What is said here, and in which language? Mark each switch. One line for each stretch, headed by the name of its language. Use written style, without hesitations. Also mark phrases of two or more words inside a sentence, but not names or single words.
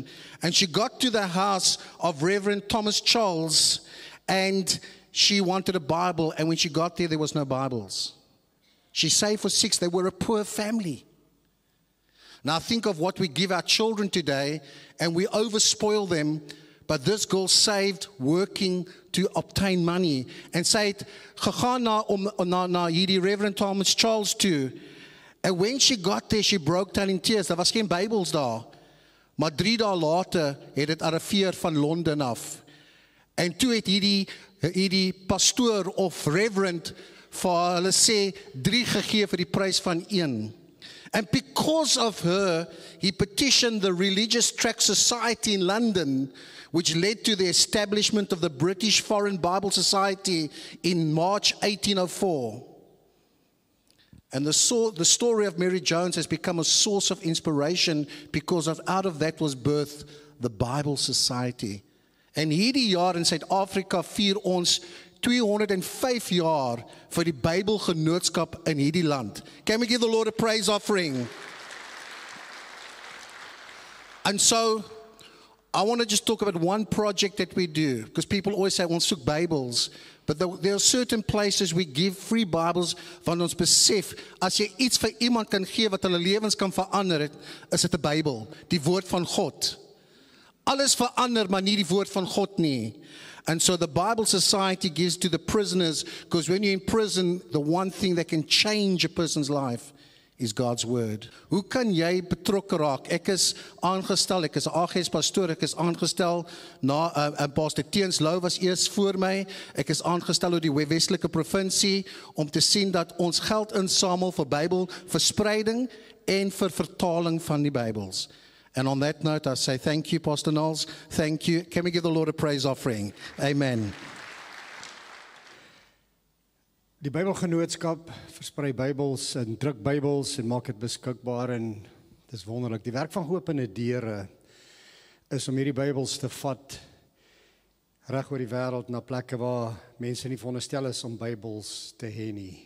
English: And she got to the house of Reverend Thomas Charles, and she wanted a Bible, and when she got there was no Bibles. She saved for 6. They were a poor family. Now think of what we give our children today, and we overspoil them, but this girl saved working to obtain money.
Afrikaans: And sy het gegaan na hierdie Reverend Thomas Charles toe.
English: And when she got there, she broke down in tears.
Afrikaans: Daar was geen Bybels daar. Maar 3 dae later het dit arriveer van Londen af. En toe het hierdie pastoor of reverend vir hulle sê 3 gegee vir die prys van 1.
English: And because of her, he petitioned the Religious Tract Society in London, which led to the establishment of the British Foreign Bible Society in March 1804. And the story of Mary Jones has become a source of inspiration because out of that was birthed the Bible Society.
Afrikaans: En hierdie jaar in Suid-Afrika vier ons 205 jaar vir die Bybelgenootskap in hierdie land.
English: Can we give the Lord a praise offering? And so, I want to just talk about one project that we do, because people always say,
Afrikaans: ons soek Bybels.
English: But there are certain places we give free Bibles
Afrikaans: van ons besef, as jy iets vir iemand kan gee wat hulle lewens kan verander, is dit 'n Bybel, die woord van God. Alles verander, maar nie die woord van God nie.
English: And so the Bible Society gives to the prisoners, because when you're in prison, the one thing that can change a person's life is God's word.
Afrikaans: Hoe kan jy betrokke raak? Ek is aangestel, ek is 'n AGS pastoor, ek is aangestel na Pastor Teens Lou was eers voor my. Ek is aangestel oor die Westelike provinsie om te sien dat ons geld insamel vir Bybelverspreiding en vir vertaling van die Bybels.
English: And on that note, I say thank you, Pastor Knowles. Thank you. Can we give the Lord a praise offering? Amen.
Afrikaans: Die Bybelgenootskap versprei Bybels en druk Bybels en maak dit beskikbaar en dis wonderlik. Die werk van Geopende Deure is om hierdie Bybels te vat reg oor die wêreld na plekke waar mense nie veronderstel is om Bybels te hê nie.